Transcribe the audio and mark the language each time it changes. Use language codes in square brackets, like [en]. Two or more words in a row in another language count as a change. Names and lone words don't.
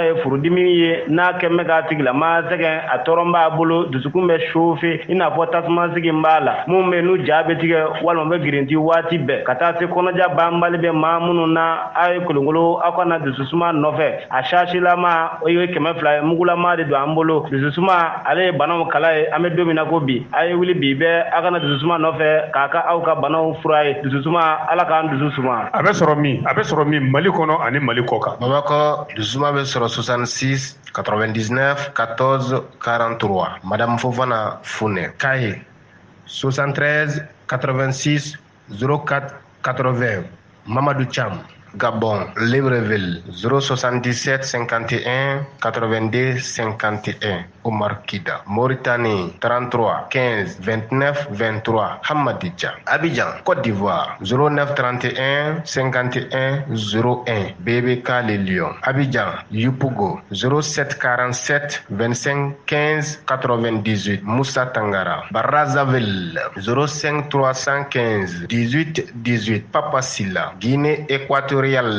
[bm] ye furudimi ye n'a kɛn bɛ k'a tigilama sɛgɛn a tɔɔrɔ b'a bolo dusukun bɛ chauffer i n'a fɔ tasuma sigi b'a la mun bɛ n'u ja bɛ tigɛ walima bɛ girinti waati bɛɛ ka taa se kɔnɔja banbali bɛ maa minnu na aw ye kolonkolon aw kana dususuma nɔfɛ a sasilama o ye 200 ye mugulama de don an bolo dususuma ale ye banaw kala ye an bɛ don min na ko bi a ye wuli bi bɛɛ aw kana dususuma nɔfɛ k'a ka aw ka banaw fura ye dususuma ala k'an dusu suma a bɛ sɔrɔ min Mali kɔnɔ ani Mali kɔ kan Bamakɔ dususuma bɛ sɔrɔ 66 99 14 43 Madame Fofana Fune Kaye 73 86 04 80 Mamadou Cham Gabon Libreville 077 51 82 51 Omar Kida Mauritanie 33 15 29 23 Hamadija Abidjan Côte d'Ivoire 09 31 51 01 BBK Les Lions Abidjan Yupougo 07 47 25 15 98 Moussa Tangara Brazzaville 05 315 18 18 Papa Silla Guinée Équatoriale